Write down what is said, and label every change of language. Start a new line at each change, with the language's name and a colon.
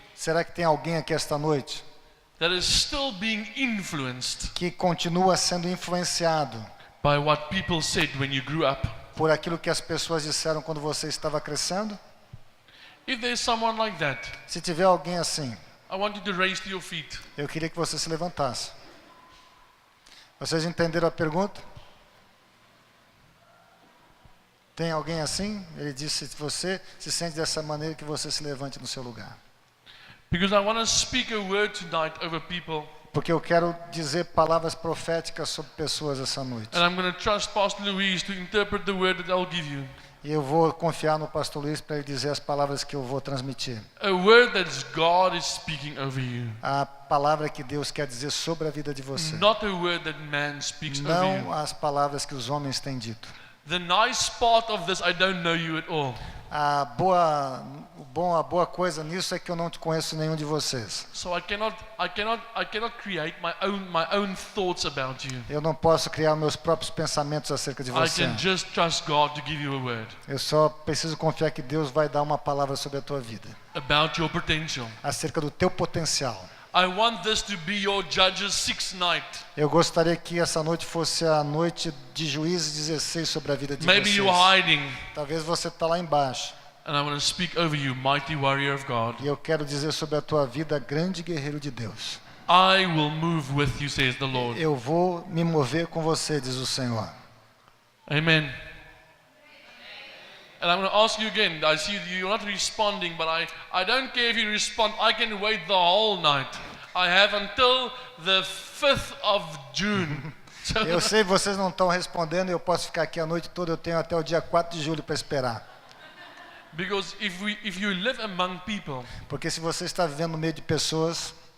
Portuguese: Será que tem alguém aqui esta noite
English: that is still being influenced
Portuguese: que continua sendo influenciado
English: by what people said when you grew up?
Portuguese: por aquilo que as pessoas disseram quando você estava crescendo?
English: If there's someone like that,
Portuguese: Se tiver alguém assim,
English: I want you to raise to your feet.
Portuguese: eu queria que você se levantasse. Vocês entenderam a pergunta? Tem alguém assim? Ele disse: se você se sente dessa maneira, que você se levante no seu lugar.
English: Because I want to speak a word tonight over people.
Portuguese: Porque eu quero dizer palavras proféticas sobre pessoas essa noite.
English: And I'm going to trust Pastor Louise to interpret the word that I'll give you.
Portuguese: E eu vou confiar no pastor Luiz para ele dizer as palavras que eu vou transmitir.
English: A word that God is speaking over you.
Portuguese: A palavra que Deus quer dizer sobre a vida de você.
English: Not a word that man speaks over
Portuguese: Não
English: you.
Portuguese: as palavras que os homens têm dito.
English: The nice part of this, I don't know you at all.
Portuguese: A boa coisa nisso é que eu não te conheço nenhum de vocês.
English: So I cannot create my own thoughts about you.
Portuguese: Eu não posso criar meus próprios pensamentos acerca de
English: I
Portuguese: você.
English: can just trust God to give you a word
Portuguese: Eu só preciso confiar que Deus vai dar uma palavra sobre a tua vida,
English: about your potential.
Portuguese: acerca do teu potencial.
English: I want this to be your Judges 6 night.
Portuguese: Eu gostaria que essa noite fosse a noite de Juízes 16 sobre a vida de
English: Maybe
Portuguese: vocês.
English: you're hiding,
Portuguese: Talvez você está lá embaixo.
English: and I want to speak over you, mighty warrior of God.
Portuguese: E eu quero dizer sobre a tua vida, grande guerreiro de Deus.
English: I will move with you, says the Lord.
Portuguese: Eu vou me mover com você, diz o Senhor.
English: Amen. And I'm going to ask you again. I see you're not responding, but I don't care if you respond. I can wait the whole night. I have until the 5th of June. So
Portuguese: Eu sei que vocês não estão respondendo, eu posso ficar aqui a noite toda, eu tenho até o dia 4 de julho para esperar.
English: because if you live among people,
Portuguese: Porque se você está vivendo no meio de pessoas,